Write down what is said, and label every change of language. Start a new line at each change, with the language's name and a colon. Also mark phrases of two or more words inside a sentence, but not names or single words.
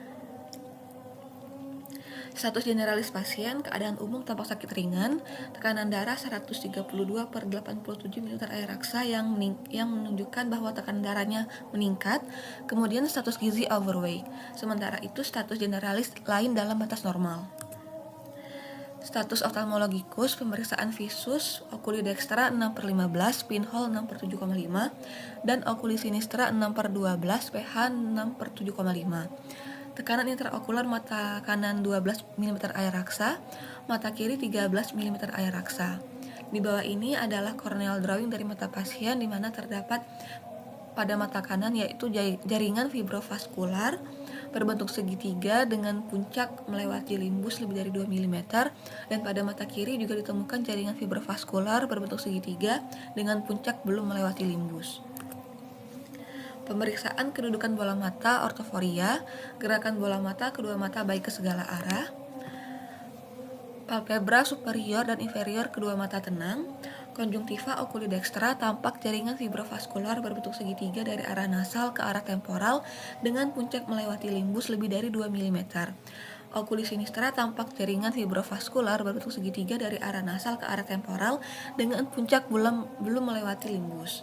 Indonesian: Status generalis pasien, keadaan umum tampak sakit ringan, tekanan darah 132/87 ml air raksa yang menunjukkan bahwa tekanan darahnya meningkat. Kemudian status gizi overweight. Sementara itu status generalis lain dalam batas normal. Status oftalmologikus, pemeriksaan visus
Latin: oculi dextra
Indonesian: 6/15, pinhole 6/7,5, dan
Latin: oculi sinistra
Indonesian: 6/12, pH 6/7,5. Tekanan intraokular mata kanan 12 mm air raksa, mata kiri 13 mm air raksa. Di bawah ini adalah
English: corneal drawing
Indonesian: dari mata pasien di mana terdapat pada mata kanan yaitu jaringan fibrovaskular berbentuk segitiga dengan puncak melewati limbus lebih dari 2 mm, dan pada mata kiri juga ditemukan jaringan fibrovaskular berbentuk segitiga dengan puncak belum melewati limbus. Pemeriksaan kedudukan bola mata ortoforia, gerakan bola mata kedua mata baik ke segala arah, palpebra superior dan inferior kedua mata tenang. Konjungtiva
Latin: oculi dextra,
Indonesian: tampak jaringan fibrovaskular berbentuk segitiga dari arah nasal ke arah temporal dengan puncak melewati limbus lebih dari 2 mm.
Latin: Oculi sinistra,
Indonesian: tampak jaringan fibrovaskular berbentuk segitiga dari arah nasal ke arah temporal dengan puncak belum melewati limbus.